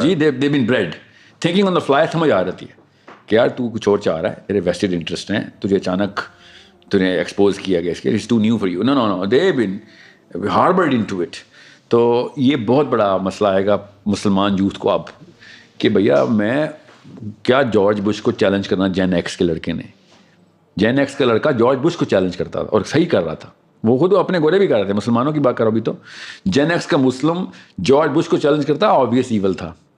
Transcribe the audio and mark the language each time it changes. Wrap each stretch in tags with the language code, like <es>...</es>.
<en>جی they've been bred thinking on the fly.</en> <ur>سمجھ آ رہتی ہے کہ یار تو کچھ اور چاہ رہا ہے, تیرے vested interest ہیں, تجھے اچانک تجھے ایکسپوز کیا گیا اس کے,</ur> <en>it's too new for you. No, they've been harbored into it.</en> <ur>تو یہ بہت بڑا مسئلہ آئے گا مسلمان یوتھ کو اب کہ بھیا میں کیا جارج بش کو چیلنج کرنا. جین ایکس کے لڑکے نے, جین ایکس کا لڑکا جارج بش کو چیلنج کرتا تھا اور صحیح کر رہا تھا. وہ خود اپنے گورے بھی کر رہے تھے, مسلمانوں کی بات کرو بھی. تو جین ایکس کا مسلم جارج بش کو چیلنج کرتا, آبویس ایول تھا.</ur>